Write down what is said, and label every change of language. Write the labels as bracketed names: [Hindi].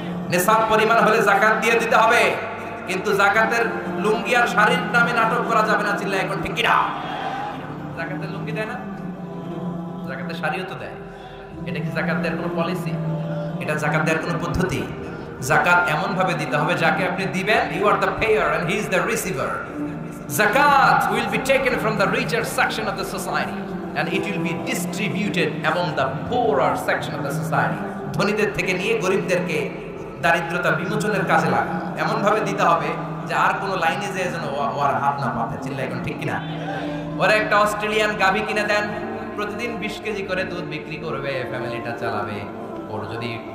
[Bangla] নিসাব পরিমাণ হলে যাকাত দিয়ে দিতে হবে, কিন্তু যাকাতের লুঙ্গি আর শাড়ির নামে নাটক করা যাবে না। চিল্লা এখন ঠিক কিনা? যাকাতের লুঙ্গি দেয় না, যাকাতের শাড়িও তো দেয়। এটা কি যাকাত দেওয়ার কোনো পলিসি? এটা যাকাত দেওয়ার কোনো পদ্ধতি? যাকাত এমন ভাবে দিতে হবে যাকে আপনি দিবেন, [English] You are the payer and he is the receiver. Zakat will be taken from the richer section of the society and it will be distributed among the poorer section of the society. [Bangla] ধনীদের থেকে নিয়ে গরিবদেরকে দারিদ্রতা বিমোচনের কাজে লাগা। এমন ভাবে দিতে হবে যে আর কোনো লাইনে যে যেন ওর হাত না পাতে। চিল্লা এখন ঠিক কিনা? ওরা একটা অস্ট্রেলিয়ান গাভী কিনে দেন, প্রতিদিন 20 কেজি করে দুধ বিক্রি করবে, ফ্যামিলিটা চালাবে। ওর যদি